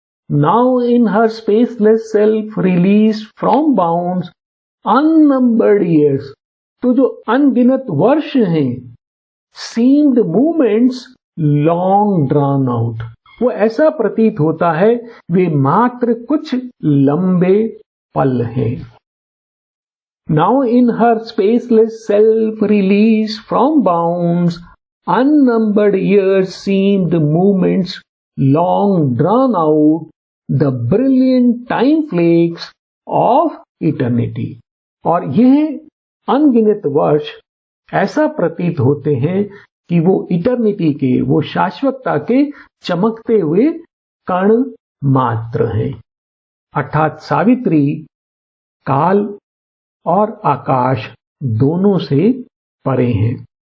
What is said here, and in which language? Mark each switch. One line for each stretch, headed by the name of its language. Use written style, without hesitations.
English: now in her spaceless self release from bounds unnumbered years,
Hindi: तो जो अनगिनत वर्ष हैं,
English: seemed movements long drawn out,
Hindi: वो ऐसा प्रतीत होता है वे मात्र कुछ लंबे पल हैं।
English: Now in her spaceless self release from bounds, unnumbered years seemed moments long drawn out, the brilliant time flakes of eternity.
Hindi: और यह अनगिनत वर्ष ऐसा प्रतीत होते हैं कि वो इटर्निटी के, वो शाश्वतता के चमकते हुए कण मात्र हैं। अर्थात सावित्री काल और आकाश दोनों से परे हैं।